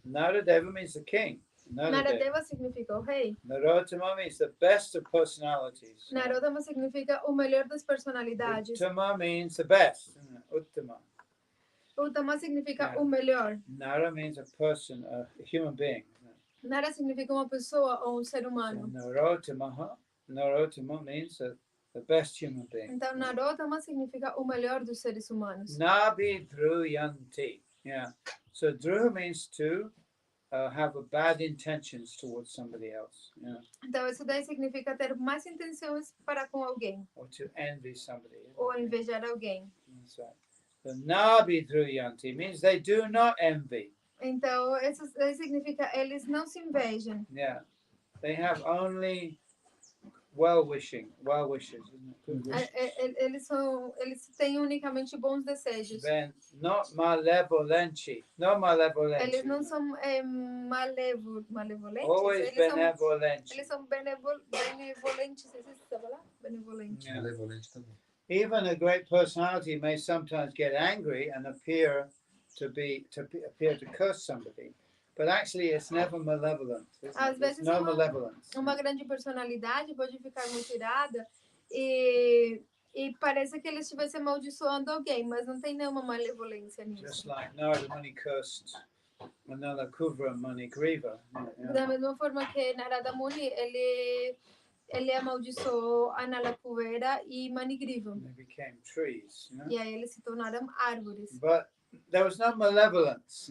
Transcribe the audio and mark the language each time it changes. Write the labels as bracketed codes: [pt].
[en] Naradeva means the king. [pt] Naradeva significa o rei. [en] Narotama means the best of personalities. [pt] Narodama significa o melhor das personalidades. [en] Uttama means the best. Uttama. [pt] Uttama significa [en] Yeah. [pt] o melhor. [en] Nara means a person, a human being. [pt] Nara significa uma pessoa ou ser humano. [en] Narotama means the best human being. [pt] Então, Narotama significa o melhor dos seres humanos. [en] Nabidruyanti. Yeah. So Dhruva means to have a bad intentions towards somebody else. Yeah. [pt] Então, isso daí significa ter más intenções para com alguém. [en] Or to envy somebody. [pt] Ou invejar alguém. [en] That's right. So Nabidruyanti means they do not envy. [pt] Então, isso daí significa eles não se invejam. [en] Yeah. They have only well-wishes, isn't it? Good wishes. [pt] Eles têm unicamente bons desejos. [en] Then not malevolenti. No malevolenti. [pt] Eles não são malevolentes. [en] Always benevolenti. [pt] Eles são benevolentes. Existe essa palavra? Benevolente. [en] Yeah. [pt] Malevolente também. [en] Even a great personality may sometimes get angry and appear to curse somebody, but actually it's never malevolent. [pt] Às [en] There's [pt] vezes [en] no malevolence. [pt] uma grande personalidade pode ficar muito irada e parece que ele estivesse amaldiçoando alguém, mas não tem nenhuma malevolência nisso. [en] Just like Narada Muni cursed Manala Kuvra Mani Griva. [pt] Da mesma forma que Narada Muni, ele amaldiçoou Analakuvera e Manigriva. [en] They became trees. [pt] E aí eles se tornaram árvores. [en] But there was no malevolence.